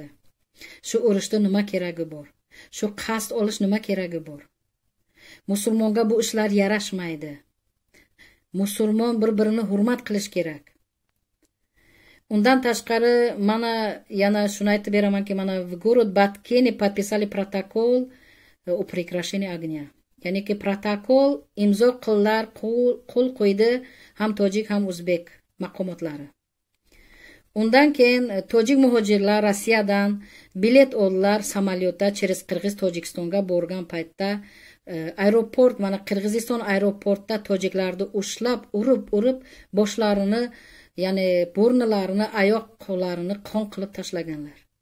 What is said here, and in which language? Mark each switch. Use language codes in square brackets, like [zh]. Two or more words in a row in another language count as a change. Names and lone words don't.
[uz] Shu urushda nima keragi bor? Shu qasd olish nima keragi bor? Musulmonga bu ishlar yarashmaydi. Musulmon bir-birini hurmat qilish kerak. Undan tashqari mana yana shuni aytib beramanki, mana [ru] в город Баткени подписали протокол о прекращении огня. [uz] Ya'ni ki protokol imzo qildilar, qo'l qo'ydi ham tojik ham o'zbek maqomotlari. undan keyin tojik muhojirlar Rossiyadan bilet oldilar samolyotda через Qirg'iz Tojikistonga borgan paytda aeroport, mana Qirg'iziston aeroportda tojiklarni ushlab, urib boshlarini, ya'ni burnilarini, oyoq qo'llarini qon qilib tashlaganlar.